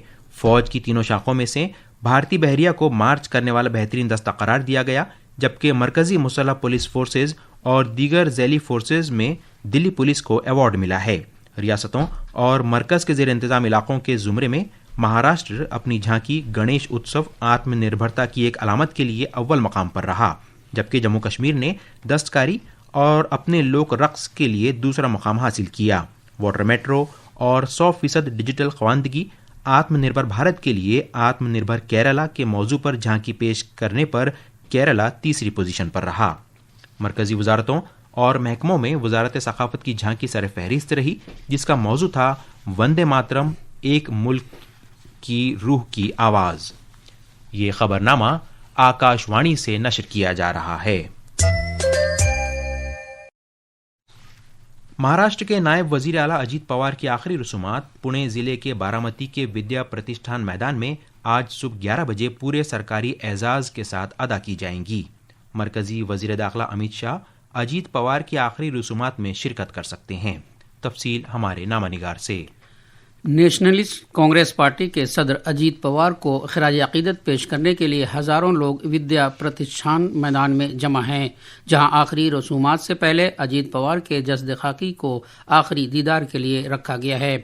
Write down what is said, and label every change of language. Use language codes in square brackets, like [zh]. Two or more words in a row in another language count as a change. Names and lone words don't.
[ur] فوج کی تینوں شاخوں میں سے بھارتی بحریہ کو مارچ کرنے والا بہترین دستہ قرار دیا گیا، جبکہ مرکزی مسلح پولیس فورسز اور دیگر ذیلی فورسز میں دلی پولیس کو ایوارڈ ملا ہے۔ ریاستوں اور مرکز کے زیر انتظام علاقوں کے زمرے میں مہاراشٹر اپنی جھانکی گنیش اتسو آتم نربھرتا کی ایک علامت کے لیے اول مقام پر رہا، جبکہ جموں کشمیر نے دستکاری اور اپنے لوک رقص کے لیے دوسرا مقام حاصل کیا۔ واٹر میٹرو اور 100% ڈیجیٹل خواندگی، آتم نربھر بھارت کے لیے آتم نربھر کیرلا کے موضوع پر جھانکی پیش کرنے پر کیرلا تیسری پوزیشن پر رہا۔ مرکزی وزارتوں اور محکموں میں وزارت ثقافت کی جھانکی سر فہرست رہی، جس کا موضوع تھا وندے ماترم، ایک ملک کی روح کی آواز۔ یہ خبرنامہ آکاش وانی سے نشر کیا جا رہا ہے۔ مہاراشٹر کے نائب وزیر اعلیٰ اجیت پوار کی آخری رسومات پونے ضلع کے بارامتی کے ودیا پرتشٹھان میدان میں آج صبح 11 بجے پورے سرکاری اعزاز کے ساتھ ادا کی جائیں گی۔ مرکزی وزیر داخلہ امت شاہ اجیت پوار کی آخری رسومات میں شرکت کر سکتے ہیں۔ تفصیل ہمارے نامہ نگار سے۔ نیشنلسٹ کانگریس پارٹی کے صدر اجیت پوار کو خراج عقیدت پیش کرنے کے لیے ہزاروں لوگ ودیا پرتشٹھان میدان میں جمع ہیں، جہاں آخری رسومات سے پہلے اجیت پوار کے جسد خاکی کو آخری دیدار کے لیے رکھا گیا ہے۔